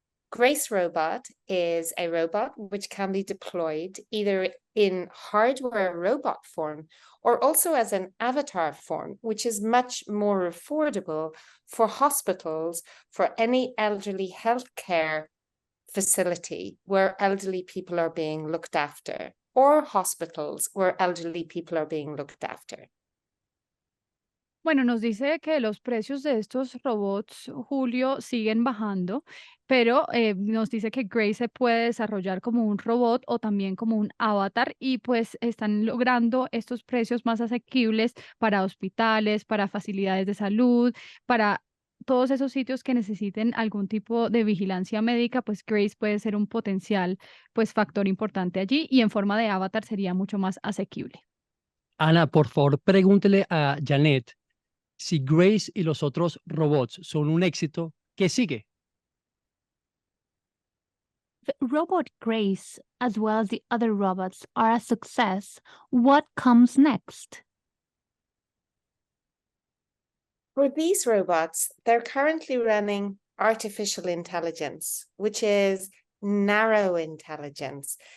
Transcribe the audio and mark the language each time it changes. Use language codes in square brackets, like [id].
[en] Grace Robot is a robot which can be deployed either in hardware robot form or also as an avatar form, which is much more affordable for hospitals, for any elderly healthcare facility where elderly people are being looked after, or hospitals where elderly people are being looked after. [es] Bueno, nos dice que los precios de estos robots, Julio, siguen bajando, pero nos dice que Grace se puede desarrollar como un robot o también como un avatar y pues están logrando estos precios más asequibles para hospitales, para facilidades de salud, para todos esos sitios que necesiten algún tipo de vigilancia médica, pues Grace puede ser un potencial pues factor importante allí y en forma de avatar sería mucho más asequible. Ana, por favor, pregúntele a Janet si Grace y los otros robots son un éxito, ¿qué sigue? [en] The robot Grace, as well as the other robots, are a success. What comes next? For these robots, they're currently running artificial intelligence, which is narrow intelligence.